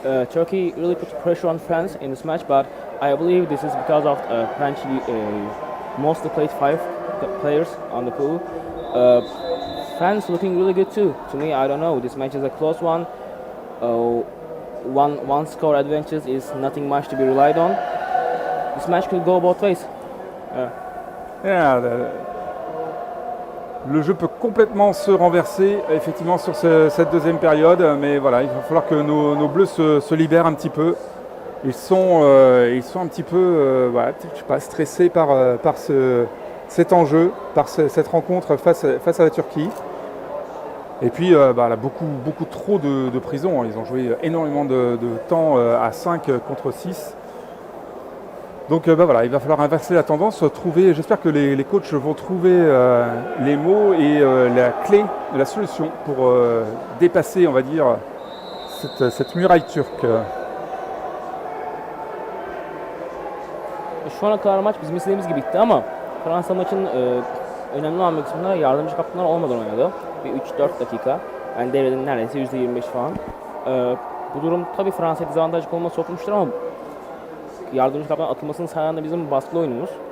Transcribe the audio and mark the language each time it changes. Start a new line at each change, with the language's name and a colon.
English: Turkey really put pressure on France in this match, but I believe this is because of French mostly played 5 players on the pool. France looking really good too. To me, I don't know. This match is a close one. One score advantage is nothing much to be relied on. This match could go both ways.
French: Yeah, le jeu peut complètement se renverser effectivement sur cette deuxième période, mais voilà, il va falloir que nos bleus se libèrent un petit peu. Ils sont un petit peu je sais pas, stressés par cet enjeu, par cette rencontre face à la Turquie. Et puis là, beaucoup trop de prison. Ils ont joué énormément de temps à 5 contre 6. Donc voilà, il va falloir inverser la tendance, j'espère que les coachs vont trouver les mots et la clé, la solution pour dépasser, on va dire, cette muraille turque.
Turkish: Şu ana kadar maç bizim istediğimiz gibi bitti ama Fransa maçın önemli olan kısmında yardımcı kaptanlar olmadan oynadı. Bir 3-4 dakika. Yani devrenin neredeyse %25 falan. Bu durum tabii Fransa'ya dezavantajlı konuma sokmuştur ama yardımcı kaptan atılmasının sağlayan da bizim baskılı oyunumuz.